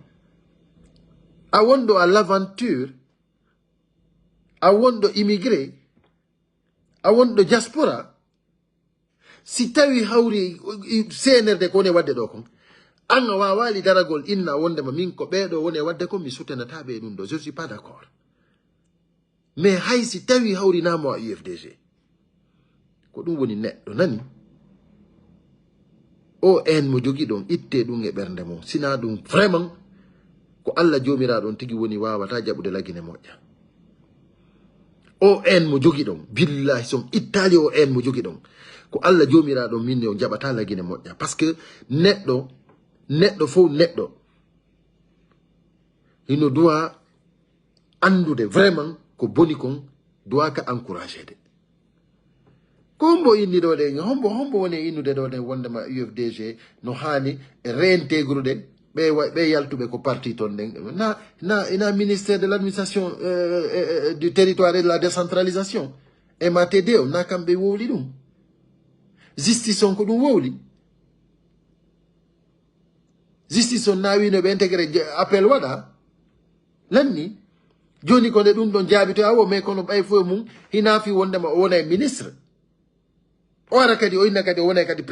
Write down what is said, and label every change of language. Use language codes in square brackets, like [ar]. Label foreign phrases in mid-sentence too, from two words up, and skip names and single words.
[ff] a wonɗo [fr] à l'aventure [ff] a wonɗo immigré a wonɗo diaspora si tawi hawri CNRD ko woni wadde ɗo kon an a wawali daragol inna wondema min ko ɓeɗo woni wadde kon mi soutenata ɓe ɗum ɗo [fr] je suis pas d'accord mais [ff] hay si tawi hawrinamo a UFDG ko ɗum woni neɗɗo nani o en mo jogi ɗon itte ɗum e ɓernde mum sina ɗum vraiment ko Allah jomiraɗon tigi woni wawata jaɓude lagine moƴƴa o en mo jogi ɗon billahi son ittali o en mo jogi ɗon ko Allah jomiraɗon minne o jaɓata lagine moƴƴa par ce que neɗɗo fof neɗɗo ino doit andude vraiment ko boni kon doit ka encouragé de ko hombo inni ɗo ɗe hombo woni innude ɗo ɗen wondema UFDG no hani réintégrude ɓe yaltuɓe ko parti toon ɗen na ministère de l'administration du territoire et de la décentralisation MATD o na kamɓe wowli ɗum justice on ko ɗum wowli justice on nawino ɓe intégré appel waɗa lanni joni ko nde ɗum ɗon jaabito awo mais kono ɓay fof mum hinafi wondema o wona e ministre o ara kadi o inna kadi o wona kadi